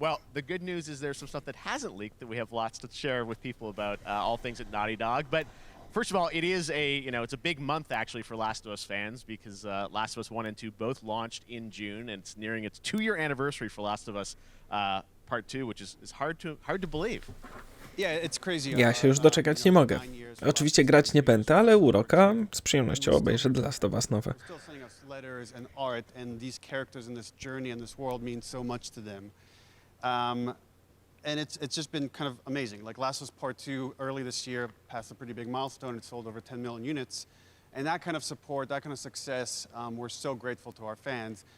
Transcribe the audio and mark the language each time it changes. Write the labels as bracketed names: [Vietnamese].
[English] Well, the good news is there's some stuff that hasn't leaked that we have lots to share with people about all things at Naughty Dog. But first of all, it is it's a big month actually for Last of Us fans because Last of Us 1 and 2 both launched in June, and it's nearing its 2-year anniversary for Last of Us Part 2, which is hard to believe. [Polish] Ja się już doczekać nie mogę. Oczywiście grać nie będę, ale uroka z przyjemnością obejrzę The Last of Us nowe. [English] Letters and art, and these characters in this journey and this world mean so much to them. And it's just been kind of amazing. Like Last of Us Part 2 early this year passed a pretty big milestone. It sold over 10 million units. And that kind of support, that kind of success, we're so grateful to our fans.